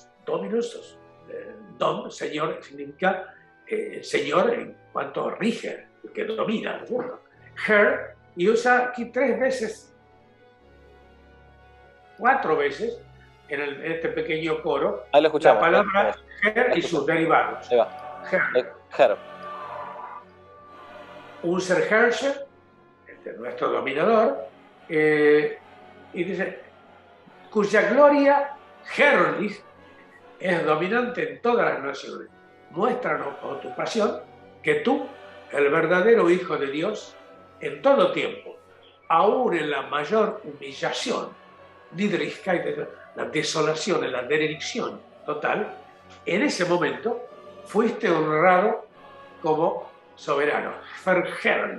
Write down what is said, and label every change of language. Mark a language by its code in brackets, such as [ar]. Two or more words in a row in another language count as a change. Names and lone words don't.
[es] Dominus, dom, señor, significa señor en cuanto rige, el que domina, ¿no es cierto? Herr, y usa aquí 4 veces, en este pequeño coro, ahí lo escuchamos, la palabra Herr y sus derivados. Ahí va. Herr. [de] Unser Herrscher, [es] nuestro dominador, y dice, cuya gloria herrlich es dominante en todas las naciones. Muéstranos con tu pasión que tú, el verdadero Hijo de Dios, en todo tiempo, aún en la mayor humillación, la desolación, en la derelición total, en ese momento fuiste honrado como soberano, verherrlicht.